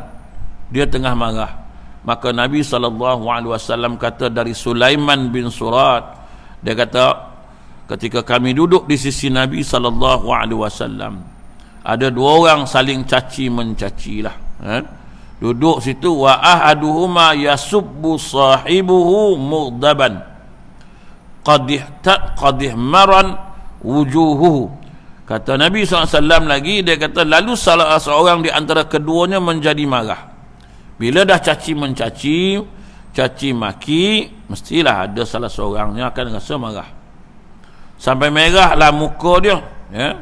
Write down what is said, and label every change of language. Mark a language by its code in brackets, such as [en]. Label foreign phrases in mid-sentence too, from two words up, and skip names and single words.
[ms] Dia tengah marah. Maka Nabi SAW kata dari Sulaiman bin Surat, dia kata ketika kami duduk di sisi Nabi SAW, ada 2 orang saling caci mencaci lah. Duduk situ, [ar] وأحدهما يسب صاحبه مغضبا قد احمر وجهه. [ms] Kata Nabi SAW lagi, dia kata lalu salah seorang di antara keduanya menjadi marah. Bila dah caci mencaci, caci maki, mestilah ada salah seorangnya akan rasa marah. Sampai merahlah muka dia ya.